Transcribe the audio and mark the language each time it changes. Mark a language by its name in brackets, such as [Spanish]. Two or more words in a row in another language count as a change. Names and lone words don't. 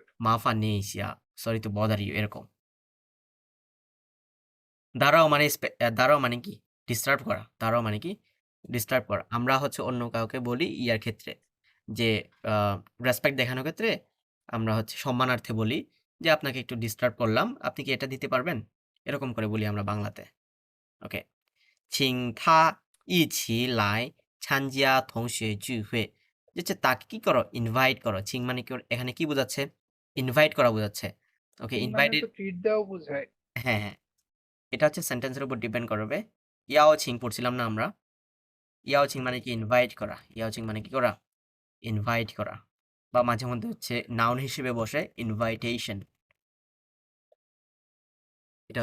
[Chinese] 麻烦你一下 [English] sorry to bother you [Bangla] এরকম দাঁড়াও মানে কি ডিস্টার্ব করা দাঁড়াও মানে কি ডিস্টার্ব করা আমরা হচ্ছে অন্য কাউকে বলি ইয়ার ক্ষেত্রে যে রেসপেক্ট দেখানোর ক্ষেত্রে আমরা হচ্ছে সম্মানার্থে বলি যে আপনাকে একটু ডিস্টার্ব করলাম আপনি কি এটা দিতে পারবেন এরকম করে বলি আমরা বাংলাতে ওকে [Chinese] 请他一起来参加同学聚会 [Bangla] যে হচ্ছে তাকে কি করো ইনভাইট করো চিং মানে কি এখানে কি বোঝাচ্ছে ইনভাইট করা বোঝাচ্ছে ওকে তিন মানে ইনভাইটেড তো ট্রিট দেওয়া বোঝায় হ্যাঁ হ্যাঁ এটা হচ্ছে সেন্টেন্সের উপর ডিপেন্ড করবে [Chinese] 邀请 [Bangla] পড়ছিলাম না আমরা [Chinese] 邀请 [Bangla] মানে কি ইনভাইট করা [Chinese] 邀请 [Bangla] মানে কি করা ইনভাইট করা বা মাঝে মধ্যে হচ্ছে নাউন হিসেবে বসে ইনভাইটেশন এটা